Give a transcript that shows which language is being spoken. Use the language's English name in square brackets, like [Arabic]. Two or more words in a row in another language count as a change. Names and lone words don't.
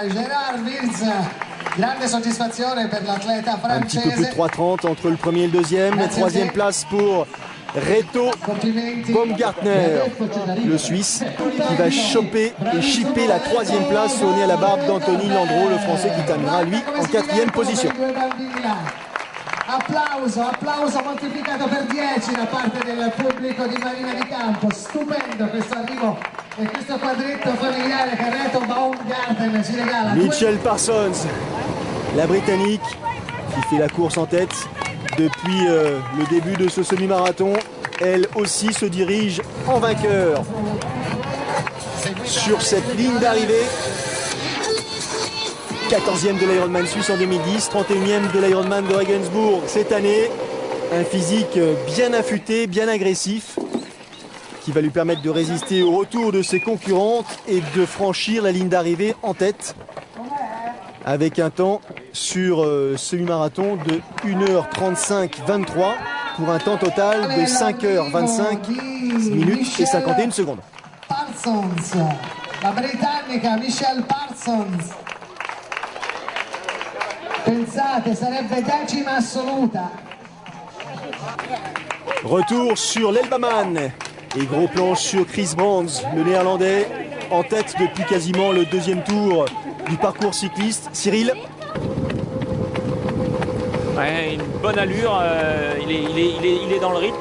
[French] Un petit peu plus de 3,30 entre le premier et le deuxième. La troisième place pour Reto Baumgartner, le Suisse, qui va choper et chipper la troisième place au nez à la barbe d'Anthony Landreau, le Français qui terminera lui en 4e position. [Italian] Applauso moltiplicato per 10 da parte del pubblico di Marina di Campo. Stupendo questo arrivo e questo quadretto familiare che Reto Baumgarten ci regala. [French] Michelle Parsons, la Britannique, qui fait la course en tête depuis le début de ce semi-marathon. Elle aussi se dirige en vainqueur sur cette ligne d'arrivée. 14e de l'Ironman suisse en 2010, 31e de l'Ironman de Regensburg cette année. Un physique bien affûté, bien agressif, qui va lui permettre de résister au retour de ses concurrentes et de franchir la ligne d'arrivée en tête. Avec un temps sur semi-marathon de 1h35-23 pour un temps total de 5h25 minutes et 51 secondes. [Italian] Parsons, la britannica Michelle Parsons. Pensate, sarebbe decima assoluta. [French] Retour sur l'Elbaman et gros plan sur Chris Brands, le néerlandais. en tête depuis quasiment le deuxième tour du parcours cycliste. Cyril? Ouais, une bonne allure, il est dans le rythme.